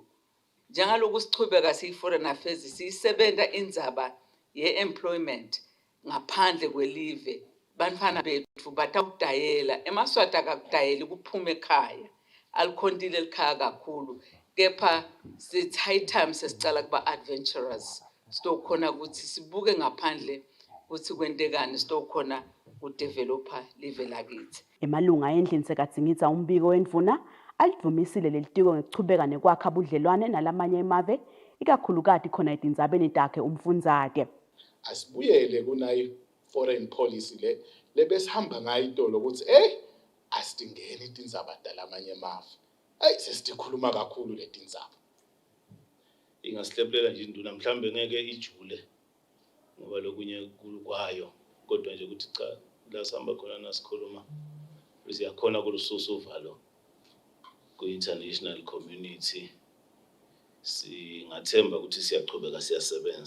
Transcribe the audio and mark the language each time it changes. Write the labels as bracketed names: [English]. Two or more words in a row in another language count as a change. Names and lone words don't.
[Swati] Njengaloku sichubeka siyi- [English] foreign affairs [Swati] siyisebenta indzaba ye-employment ngaphandle kwelive. Bantfwana bethu batawudayela emaswati akakudayeli kuphume ekhaya alikhondile likhaya kakhulu kepha [English] it's high time [Swati] sesicala kuba adventurous sitokhona ukuthi sibuke ngaphandle ukuthi kwentekani sitokhona kudevelopa live lakithi. Emalunga endlini sekaDzingidza umbiko wendvuna alivumisile lelitiko ngekuchubeka nekwakha budlelwane nalamanye emave ikakhulukati khona etindzabeni takhe umfundzake. Asibuyele kunayi [English] foreign policy [Swati] le besihamba ngayo itolo ukuthi asidingeni itindzaba talamanye emave. Sesikhuluma kakhulu letindzaba. Ingasihleplela nje induna mhlambe ngeke ijule ngoba lokunye kwayo kodwa nje ukuthi cha la sihamba khona nasikhuluma siyakhona kulususa uvalo ku- [English] international community [Swati] singathemba ukuthi siyachubeka siyasebenza.